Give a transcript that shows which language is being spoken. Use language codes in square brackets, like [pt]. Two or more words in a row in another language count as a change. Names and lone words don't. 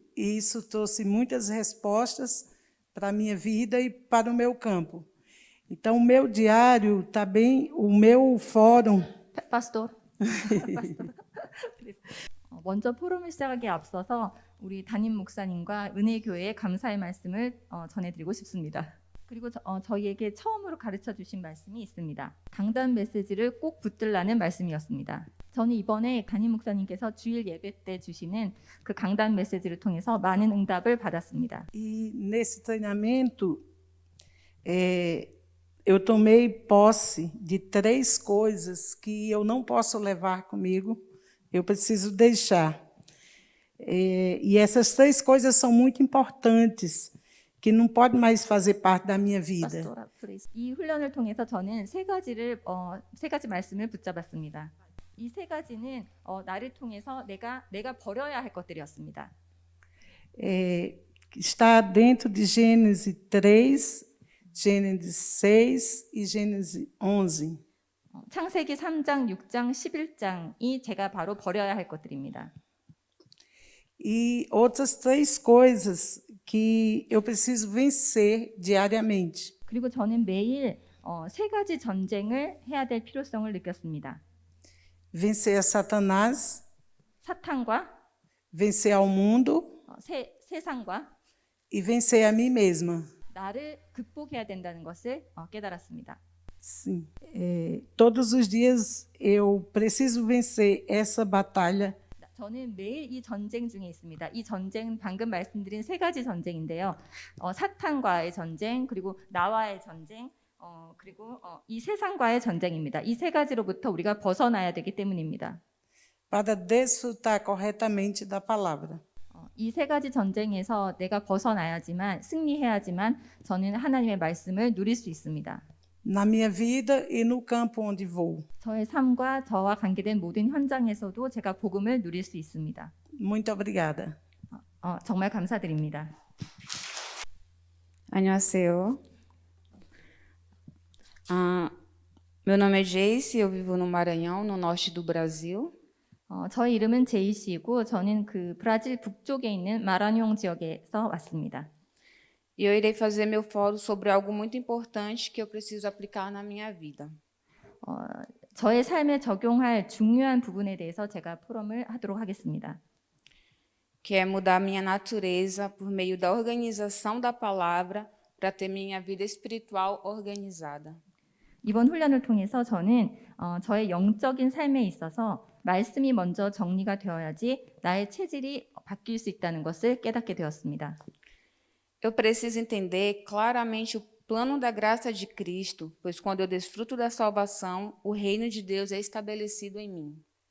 [pt] E isso trouxe muitas respostas para a minha vida e para o meu campo. Então, o meu diário está bem, o meu fórum. 파스토. [ko] 먼저 포럼을 시작하기에 앞서서 우리 담임 목사님과 은혜교회에 감사의 말씀을 전해드리고 싶습니다. 그리고 저희에게 처음으로 가르쳐 주신 말씀이 있습니다. 강단 메시지를 꼭 붙들라는 말씀이었습니다. 저는 이번에 담임 목사님께서 주일 예배 때 주시는 그 강단 메시지를 통해서 많은 응답을 받았습니다. [pt] E nesse treinamento, eu tomei posse de 3 coisas que eu não posso levar comigo, eu preciso deixar. E essas 3 coisas são muito importantes, que não podem mais fazer parte da minha vida. 파스토라, 플리즈. [ko] 이 훈련을 통해서 저는 세 가지 말씀을 붙잡았습니다. 이 세 가지는 나를 통해서 내가 버려야 할 것들이었습니다. [pt] Está dentro de Gênesis 3, Gênesis 6 e Gênesis 11. [ko] 창세기 3장, 6장, 11장이 제가 바로 버려야 할 것들입니다. [pt] E outras 3 coisas que eu preciso vencer diariamente. [ko] 그리고 저는 매일 3가지 전쟁을 해야 될 필요성을 느꼈습니다. [pt] Vencer a Satanás, [ko] 사탄과 [pt] vencer ao mundo [ko] 세상과 [pt] e vencer a mim mesma. [ko] 나를 극복해야 된다는 것을 깨달았습니다. [pt] Sim. Todos os dias eu preciso vencer essa batalha. [ko] 저는 매일 이 전쟁 중에 있습니다. 이 전쟁은 방금 말씀드린 3가지 전쟁인데요. 사탄과의 전쟁, 그리고 나와의 전쟁, 그리고 이 세상과의 전쟁입니다. 이 3가지로부터 우리가 벗어나야 되기 때문입니다. [pt] Para desfrutar corretamente da palavra. [ko] 이 3가지 전쟁에서 내가 벗어나야지만 승리해야지만 저는 하나님의 말씀을 누릴 수 있습니다. [pt] Na minha vida e no campo onde vou. [ko] 저의 삶과 저와 관계된 모든 현장에서도 제가 복음을 누릴 수 있습니다. [pt] Muito obrigada. [ko] 정말 감사드립니다. 안녕하세요. [pt] Meu nome é Jace, eu vivo no Maranhão, no norte do Brasil. [ko] 저의 이름은 제이씨이고 저는 그 브라질 북쪽에 있는 마라뇽 지역에서 왔습니다. [pt] E eu irei fazer meu fórum sobre algo muito importante que eu preciso aplicar na minha vida. [ko] 저의 삶에 적용할 중요한 부분에 대해서 제가 포럼을 하도록 하겠습니다. [pt] Que é mudar minha natureza por meio da organização da palavra para ter minha vida espiritual organizada. [ko] 이번 훈련을 통해서 저는 저의 영적인 삶에 있어서 말씀이 먼저 정리가 되어야지 나의 체질이 바뀔 수 있다는 것을 깨닫게 되었습니다. [pt] Eu preciso entender claramente o plano da graça de Cristo, pois quando eu desfruto da salvação, o reino de Deus é estabelecido em mim.